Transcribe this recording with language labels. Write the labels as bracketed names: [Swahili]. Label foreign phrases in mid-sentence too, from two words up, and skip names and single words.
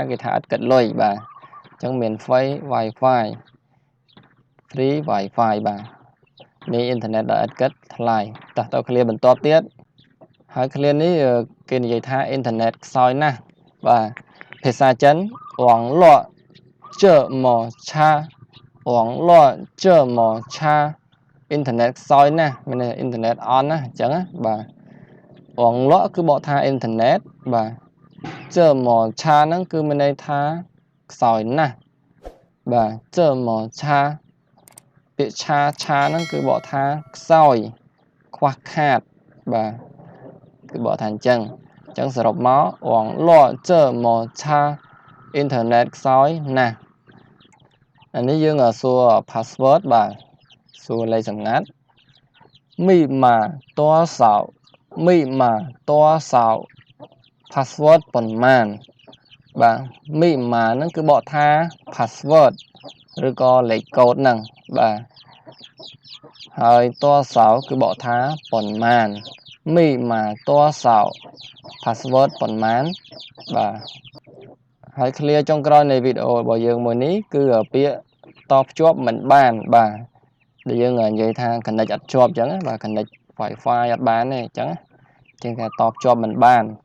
[Khmer] គេថាឥតគិតលុយបាទអញ្ចឹងមានហ្វៃ [English] Wi-Fi free Wi-Fi [Khmer] បាទនេះអ៊ីនធឺណិតដោយឥតគិតថ្លៃតោះទៅ clear បន្ទាប់ទៀតហើយ clear នេះគេនិយាយថាអ៊ីនធឺណិតខ្សោយណាស់បាទភាសាចិន [Chinese] 网络这么差网络这么差 [Khmer] អ៊ីនធឺណិតខ្សោយណាស់មានអ៊ីនធឺណិតអន់ណាអញ្ចឹងបាទ 网络គឺបកថា internet បាទ [Chinese] 这么差 [Khmer] ហ្នឹងគឺមានន័យថាខ្សោយណាស់បាទ [Chinese] 这么差 [Khmer] ពាក្យឆា ហ្នឹងគឺបកថាខ្សោយខ្វះខាតបាទគឺបកថាអញ្ចឹងសរុប មក [Chinese] 网络这么差 [Khmer] អ៊ីនធឺណិតខ្សោយណាស់អានេះយើងសួរ password បាទសួរលេខសម្ងាត់ [Chinese] 密码多少密码多少 [Khmer] password ប៉ុន្មានបាទមីម៉ាហ្នឹងគឺបកថា password ឬក៏លេខកូដហ្នឹងបាទហើយតួសោគឺបកថាប៉ុ ន្មានមីម៉ាតួសោ password ប៉ុន្មានបាទហើយ clear ចុងក្រោយនៃវីដេអូរបស់យើងមួយនេះគឺពាក្យតភ្ជាប់មិនបានបាទដែលយើងនិយាយថា connect អត់ជាប់អញ្ចឹងបាទ [English] connect Wi-Fi [Khmer] អត់បានទេអញ្ចឹងជាងគេតភ្ជាប់មិនបានភា